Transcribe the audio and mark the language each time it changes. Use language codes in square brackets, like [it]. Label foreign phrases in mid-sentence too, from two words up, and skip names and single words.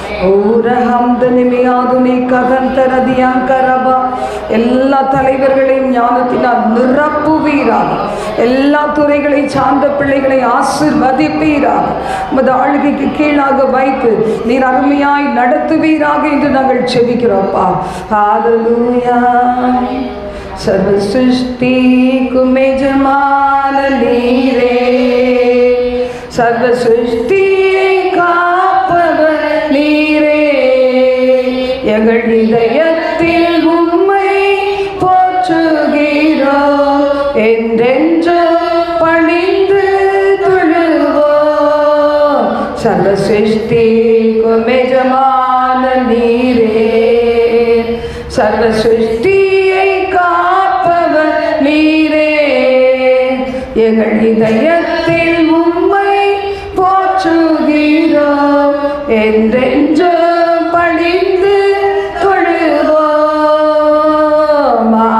[ta] எல்லா தலைவர்களையும் ஞானத்தினால் நிரப்புவீராக. எல்லா துறைகளை சார்ந்த பிள்ளைகளை ஆசீர்வதிப்பீராக. உமது ஆளுகைக்கு கீழாக வைத்து நீர் அருமையாய் நடத்துவீராக என்று நாங்கள் செபிக்கிறோம்ப்பா. ஹalleluya. சர்வ சிருஷ்டி கு எஜமான் நீரே, சர்வ சிருஷ்டி காப்பவர் நீரே. எங்கள் இதயத்தில் உம்மை போற்றுகிறோம், என்றென்று பணிந்து தொழுவோம். சர்வ சிருஷ்டி கு எஜமான் நீரே, சர்வ சிருஷ்டி எங்கள் இதயத்தில் உம்மை போற்றுகிறோம், என்றென்று பணிந்து தொழுவோம்.